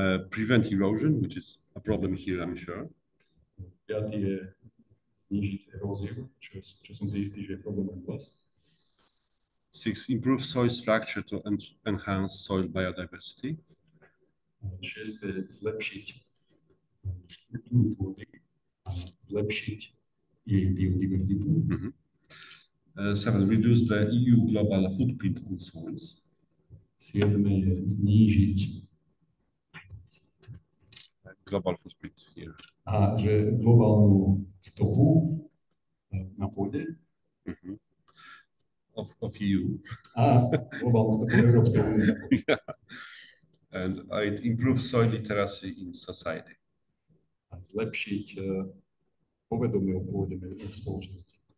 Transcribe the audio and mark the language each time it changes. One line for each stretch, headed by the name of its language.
English: Prevent erosion, which is a problem here, I'm sure.
Slovak: Piatý je znížiť eróziu, čo som si istý, že je problém aj u vás. 6.
English: Improve soil structure to enhance soil biodiversity. 6.
Slovak: je zlepšiť štruktúru pôdy a zlepšiť jej biodiverzitu.
English: 7. Reduce the EU global footprint on soils.
Slovak: 7. je znížiť
English: global footprint here.
Slovak: A že globálnu stopu na pôde.
English: Of EU.
Slovak: A globálnu stopu Európskej únie.
English: Yeah. And it improves soil literacy in society.
Slovak: A zlepšiť povedomie o pôde v spoločnosti.